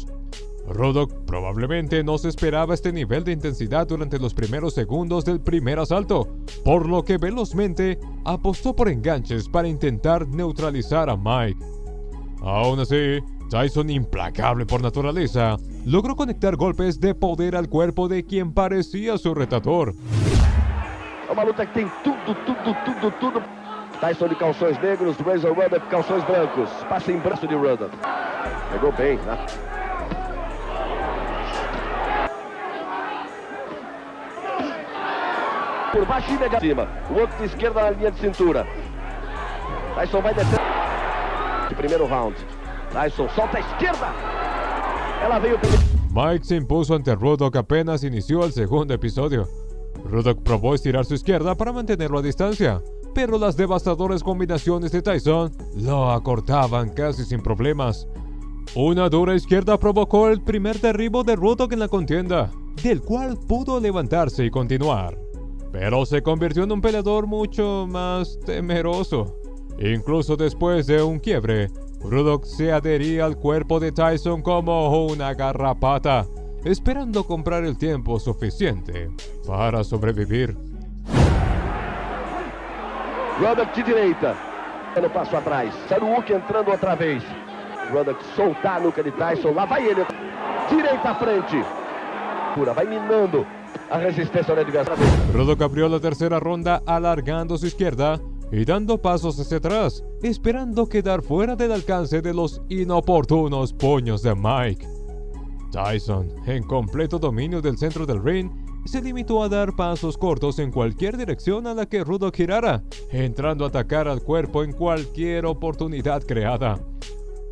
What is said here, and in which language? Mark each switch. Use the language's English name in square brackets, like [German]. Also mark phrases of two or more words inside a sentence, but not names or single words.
[Spanish] Ruddock probablemente no se esperaba este nivel de intensidad durante los primeros segundos del primer asalto, por lo que velozmente apostó por enganches para intentar neutralizar a Mike. Aún así, Tyson, implacable por naturaleza, logró conectar golpes de poder al cuerpo de quien parecía su retador. [Portuguese] É uma luta que tem tudo. Tyson de calções negros, Razor Ruddock calções brancos. Passa em braço de Ruddock. Pegou bem, né? Por baixo e negativa. O outro de esquerda na linha de cintura. Tyson vai descer. De primeiro round. Tyson solta a esquerda. Ela veio primeiro. [Spanish] Mike se impuso ante Ruddock apenas inició el segundo episodio. Ruddock probó estirar su izquierda para mantenerlo a distancia, pero las devastadoras combinaciones de Tyson lo acortaban casi sin problemas. Una dura izquierda provocó el primer derribo de Ruddock en la contienda, del cual pudo levantarse y continuar, pero se convirtió en un peleador mucho más temeroso. Incluso después de un quiebre, Ruddock se adhería al cuerpo de Tyson como una garrapata, esperando comprar el tiempo suficiente para sobrevivir. [Portuguese] Ruddock de direita, dando passo atrás. Saruki entrando outra vez. Ruddock soltar a nuca de Tyson, lá vai ele. Direita à frente. Vai minando a resistência do adversário. [Spanish] Ruddock abrió la tercera ronda alargando su izquierda y dando pasos hacia atrás, esperando quedar fuera del alcance de los inoportunos puños de Mike. Tyson, en completo dominio del centro del ring, se limitó a dar pasos cortos en cualquier dirección a la que Ruddock girara, entrando a atacar al cuerpo en cualquier oportunidad creada.